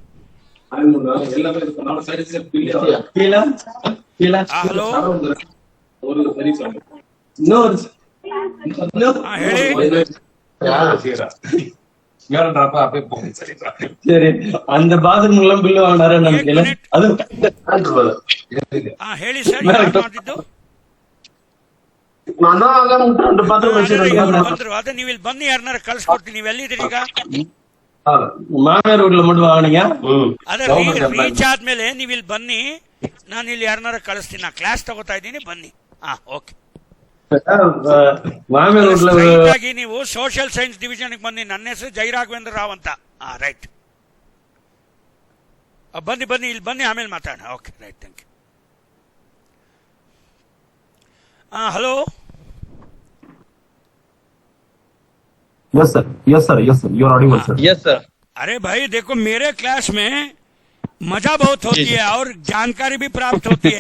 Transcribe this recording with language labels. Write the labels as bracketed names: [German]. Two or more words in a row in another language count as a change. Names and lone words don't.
[English] हेलो, [Kannada] ಹೇಳಿ। [Tamil] சரி, அந்த பாத்ரூம் எல்லாம் பில்லு வாங்கினாரு நமக்கு அது [Kannada] ಹೇಳಿ ಸರ್, ಯಾರು ಮಾತಿದ್ದು? ಬಂದ್ರು, ಅದೇ ನೀವು ಇಲ್ಲಿ ಬನ್ನಿ, ಯಾರನ್ನಾರ ಕಳ್ಸಿಕೊಡ್ತೀನಿ। ನೀವು ಎಲ್ಲಿದ್ದೀರಿ ಈಗ? [Tamil] மாமியார் வீட்டுல மட்டும் வாங்கினீங்க? [Kannada] ಅದೇ ರೀಚ್ ಆದ್ಮೇಲೆ ನೀವು ಇಲ್ಲಿ ಬನ್ನಿ, ನಾನು ಇಲ್ಲಿ ಯಾರನ್ನಾರ ಕಳಿಸ್ತೀನಿ, ನಾ ಕ್ಲಾಸ್ ತಗೋತಾ ಇದ್ದೀನಿ, ಬನ್ನಿ। ಓಕೆ, [Tamil] மாமியார் வீட்டுல [Kannada] ಆಗಿ ನೀವು [English] social science division [Kannada] ಬನ್ನಿ। ನನ್ನ ಹೆಸರು ಜೈರಾಘವೇಂದ್ರ ರಾವ್ ಅಂತ। ರೈಟ್, ಬನ್ನಿ ಇಲ್ಲಿ ಬನ್ನಿ, ಆಮೇಲೆ ಮಾತಾಡೋಣ। [English] okay, right, thank you. हेलो, yes sir, yes sir, yes sir, you are audible sir. यस सर। [Hindi] अरे भाई देखो, मेरे क्लास में मजा बहुत होती है और जानकारी भी प्राप्त होती है।